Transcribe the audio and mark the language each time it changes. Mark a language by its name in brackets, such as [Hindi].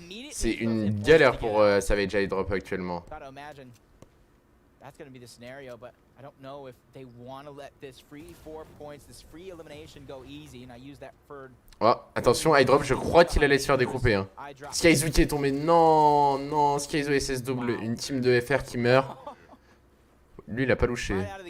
[French] C'est une galère pour Savage High Drop actuellement. [English] That's going to be the scenario, but I don't know if they want to let this free 4 points, this free elimination go easy, and I use that for... [French] Oh, attention, High Drop, je crois qu'il allait se faire découper, hein. Skyzoo qui est tombé, non, non, Skyzoo SS double, une team de FR qui meurt. Lui, il a pas louché.